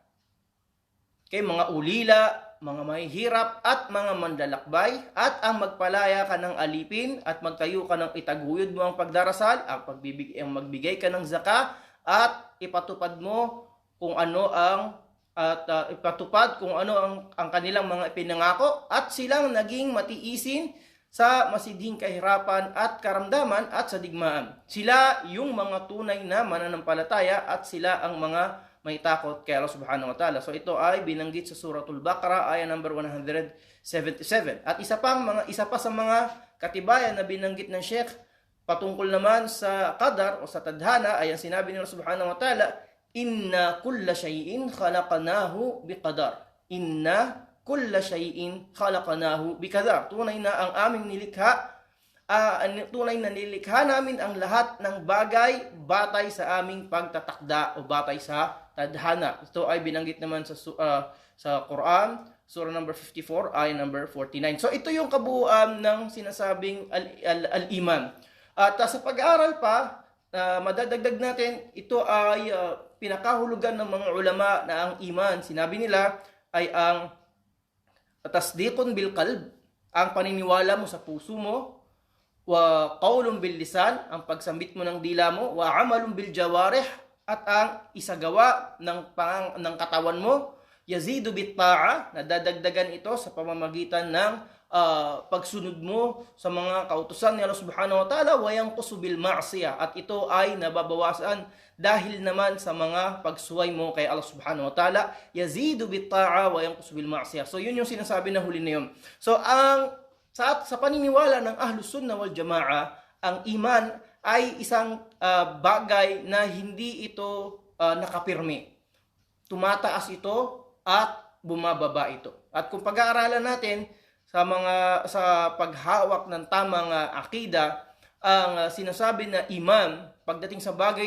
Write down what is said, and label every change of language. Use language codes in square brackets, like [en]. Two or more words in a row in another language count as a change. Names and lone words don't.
[tl] Kay mga ulila, mga mahihirap, at mga mandalakbay, at ang magpalaya ka ng alipin, at magtayo ka ng itaguyod mo ang pagdarasal, ang magbigay ka ng zaka, at ipatupad mo kung ano ang kanilang mga ipinangako, at silang naging matiisin sa masidhing kahirapan at karamdaman at sa digmaan. Sila yung mga tunay na mananampalataya, at sila ang mga may takot kay Allah [ar] سبحانه وتعالى. [tl] So ito ay binanggit sa Suratul Baqarah, aya number 177. At isa pa sa mga katibayan na binanggit ng Sheikh patungkol naman sa qadar o sa tadhana, ay ang sinabi ni Allah [ar] سبحانه وتعالى, إنا كل شيء خلقناه بقدر. إنا كل شيء خلقناه بقدر. [tl] Tunay na ang aming nilikha, tunay na nilikha namin ang lahat ng bagay batay sa aming pagtatakda o batay sa tadhana. Ito ay binanggit naman sa Quran, Surah number 54, ayah number 49. So ito yung kabuuan ng sinasabing al-iman. At sa pag-aaral pa, madadagdag natin, ito ay pinakahulugan ng mga ulama na ang iman, sinabi nila, ay ang [ar] تصديق بالقلب, [tl] ang paniniwala mo sa puso mo, [ar] وقول باللسان, [tl] ang pagsambit mo ng dila mo, [ar] وعمل بالجوارح, [tl] at ang isagawa ng katawan mo, [ar] يزيد بالطاعة, [tl] nadadagdagan ito sa pamamagitan ng pagsunod mo sa mga kautusan ni Allah [ar] سبحانه وتعالى, وينقص بالمعصية, [tl] at ito ay nababawasan dahil naman sa mga pagsuway mo kay Allah [ar] سبحانه وتعالى, يزيد بالطاعة وينقص بالمعصية. [tl] So yun yung sinasabi na huli na yun. So sa paniniwala ng Ahlus Sunnah wal Jama'a, ang iman ay isang bagay na hindi ito nakapirmi. Tumataas ito at bumababa ito. At kung pag-aaralan natin sa paghawak ng tamang akida, ang sinasabi na iman, pagdating sa bagay